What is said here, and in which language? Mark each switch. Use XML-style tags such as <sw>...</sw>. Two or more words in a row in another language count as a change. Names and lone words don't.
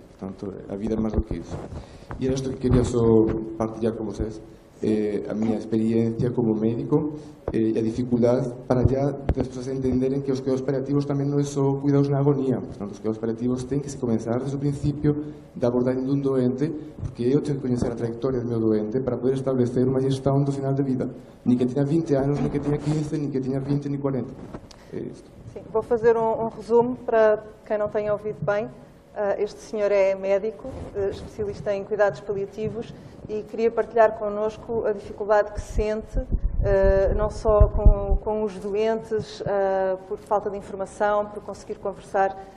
<gl>Portanto, a vida é máis do que iso. E era isto que quería só partillar con vocês, a miña experiencia como médico e a dificuldade para ya as persoas entenderem que os cuidados paliativos tamén non é só cuidados na agonía. Portanto, os cuidados paliativos ten que se comenzar desde o principio da abordagem dun doente, porque eu tenho que coñecer a trayectoria do meu doente para poder establecer unha gestão do final de vida. Ni que tenha 20 anos, ni que tenha 15, ni que tenha 20, ni 40. É isto.</gl> <pt>Sim, vou fazer um resumo para quem não tenha ouvido bem. Este senhor é médico, especialista em cuidados paliativos, e queria partilhar connosco a dificuldade que sente, não só com os doentes, por falta de informação, por conseguir conversar</pt>